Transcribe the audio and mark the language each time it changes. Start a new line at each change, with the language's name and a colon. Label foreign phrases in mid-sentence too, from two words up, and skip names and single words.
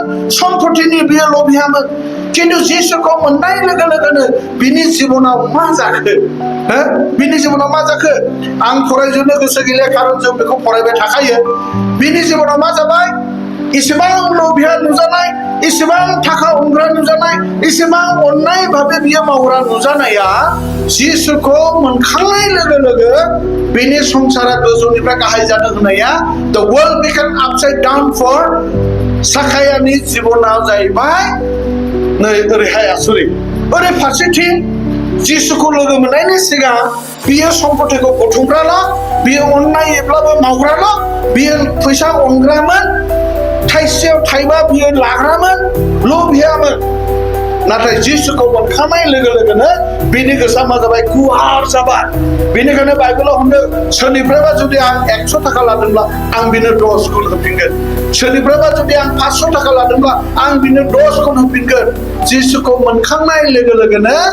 Bodo: सम्पतिनि बियो लबियामोन किन्तु जिसुखौ मोननाय लोगो लोगोनो बिनि जिबनाव मा जाखो बिनि जिबनाव मा जाखो आं फरायजोबनो गोसो गैला खारन जों बेखौ फरायबाय थाखायो बिनि जिबनाव मा जाबाय इसेबां लबिया नुजानाय इसेबां थाखा हमग्रा नुजानाय इसेबां अननाय भाबे बियो मावग्रा नुजानाया जिसुखौ मोनखांनाय लोगो लोगो बिनि संसारा गोजौनिफ्राय गाहाय जादों होननाया
English: the world became upside down for
Bodo: साखायानि जिबनाव जाहैबाय नै ओरैहाय आसरित ओरै फारसेथिं जिसुखौ लोगो मोननायनि सिगां बियो सम्पतिखौ बुथुमग्राल' बियो अननायब्लाबो मावग्राल' बियो फैसा अनग्रामोन थाइसेयाव थाइबा बियो लाग्रामोन लबियामोन नाथाय जिसुखौ मोनखांनाय लोगो लोगोनो बिनि गोसोआ मा जाबाय गुवार जाबाय बेनिखायनो बाइबेलाव होनदों सोरनिफ्रायबा जुदि आं 100 थाखा लादोंब्ला आं बिनो 10 गुन होफिनगोन सोरनिफ्रायबा जुदि आं 500 थाखा लादोंब्ला आं बिनो 10 गुन होफिनगोन जिसुखौ मोनखांनाय लोगो लोगोनो